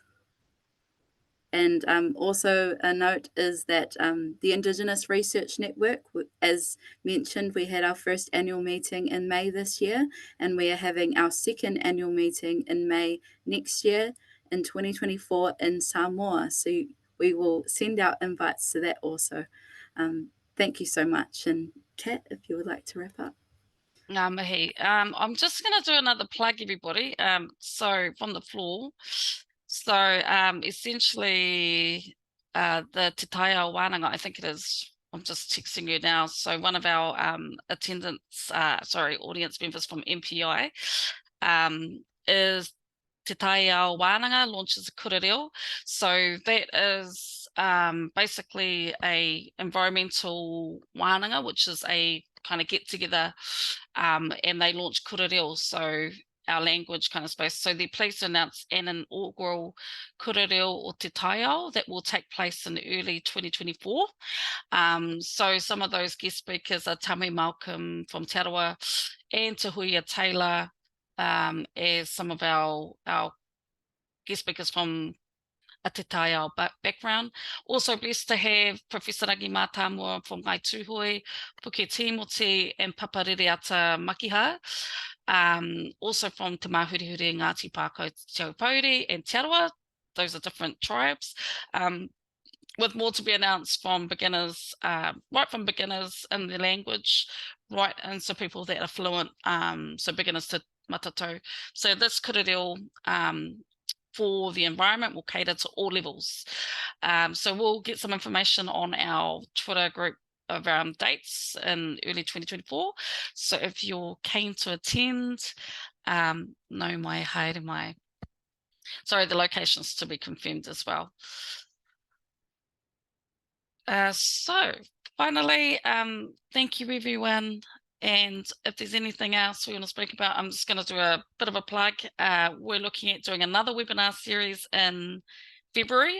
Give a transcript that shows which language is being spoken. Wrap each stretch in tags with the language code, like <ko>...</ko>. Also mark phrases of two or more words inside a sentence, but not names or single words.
<en>And also a note is that the Indigenous Research Network, as mentioned, we had our first annual meeting in May this year, and we are having our second annual meeting in May next year in 2024 in Samoa. So we will send out invites to that also. Thank you so much. And Kat, if you would like to wrap up. Ngā mihi. I'm just going to do another plug, everybody. So from the floor. So essentially the Te Taiao Wānanga, I think it is, I'm just texting you now. So one of our audience members from MPI is Te Taiao Wānanga launches a</en> <mi>kura reo.</mi> <en>So that is basically a environmental wānanga, which is a kind of get together, and they launch</en> <mi>kura reo,</mi> <en>so our language kind of space. So they're pleased to announce an inaugural</en> <mi>kura reo</mi> <en>o Te Taiao that will take place in early 2024. So some of those guest speakers are Tame Malcolm from Te Arawa and Tahuia Taylor as some of our guest speakers from a Te Taiao background. Also blessed to have Professor Rangi Mātāmua from Ngai Tūhoi, Puke Timoti and Papaririata Makiha. Also from Te Mahurihuri Ngāti Pākau Te Aupauri and Te Arawa. Those are different tribes. With more to be announced from beginners, right from beginners in the language, right into people that are fluent, so beginners to matatou. So this</en> <mi>kura reo</mi> <en>for the environment will cater to all levels. So we'll get some information on our Twitter group of dates in early 2024. So if you're keen to attend,</en> <mi>no mai haere mai.</mi> <en>Sorry, the locations to be confirmed as well. So finally, thank you everyone. And if there's anything else we want to speak about, I'm just going to do a bit of a plug. We're looking at doing another webinar series in February.</en>